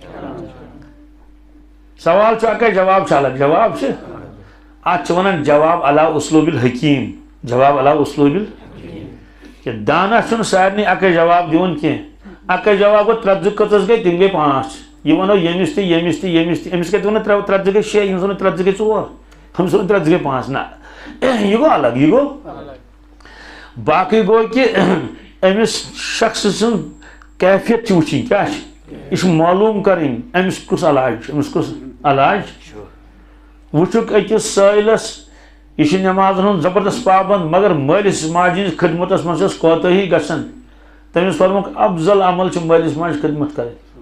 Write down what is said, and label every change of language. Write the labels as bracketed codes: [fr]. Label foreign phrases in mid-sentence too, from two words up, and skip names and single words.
[ks] سوال چھُ اکے جواب چھُ الگ جواب چھُ اتھ چھِ ونان جواب [ar] علی اسلوب الحکیم [ks] جواب [ar] علی اسلوب [ks] کہ دانا چھُنہٕ سارنٕے اکے جواب دِوان کینٛہہ اکے جواب گوٚو ترٛےٚ زٕ کٔژس گٔے تِم گٔے 5 یہ ونو ییٚمِس تہِ ییٚمِس تہِ ییٚمِس تہِ أمِس کتہِ ووٚنو ترٛےٚ زٕ گٔے 6 ییٚمِس ووٚنو 3 زٕ گٔے 4 ہمس ووٚن 3 زٕ گٔے 5 نہ یہ گوٚو الگ یہ گوٚو باقٕے گوٚو کہ أمِس شخص سٕنٛز کیفیت چھِ وٕچھِنۍ کیٛاہ چھِ یہ چھُ معلوٗم کرٕنۍ أمِس کُس علاج چھُ أمِس کُس علاج وٕچھُکھ أکِس سٲیلس یہ چھُ نمازن ہُنٛد زبردست پابند مگر مٲلِس ماجہِ ہٕنٛز خدمتس منٛز چھس کوتٲہی گژھان تٔمِس فرموکھ افضل عمل چھُ مٲلِس ماجہِ خدمت کرٕنۍ